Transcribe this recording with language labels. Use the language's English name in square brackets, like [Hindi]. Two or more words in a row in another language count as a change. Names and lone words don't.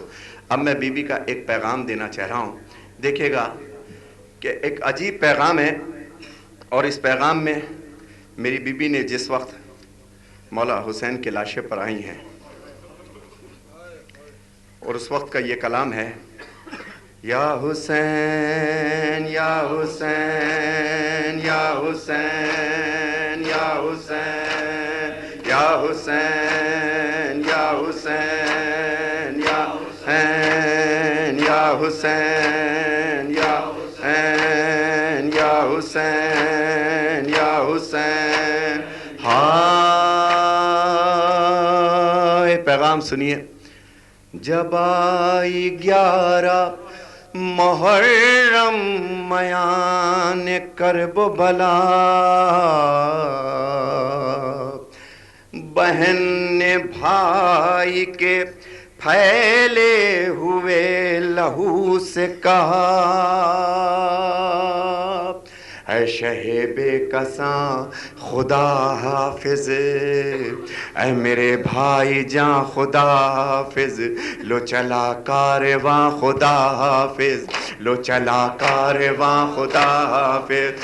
[Urdu] اب میں بی بی کا ایک پیغام دینا چاہ رہا ہوں. دیکھیے گا کہ ایک عجیب پیغام ہے، اور اس پیغام میں میری بی بی نے جس وقت مولا حسین کے لاشے پر آئی ہیں اور اس وقت کا یہ کلام ہے، یا حسین یا حسین یا حسین یا حسین یا حسین یا حسین یا حسین یا حسین یا حسین یا حسین یا حسین. ہائے پیغام سنیے. جب آئی 11 محرم میان کرب و بلا، بہن نے بھائی کے پھیلے ہوئے لہو سے کہا، اے شہ بے کساں خدا حافظ، اے میرے بھائی جان خدا حافظ، لو چلا کارواں خدا حافظ، لو چلا کارواں خدا حافظ.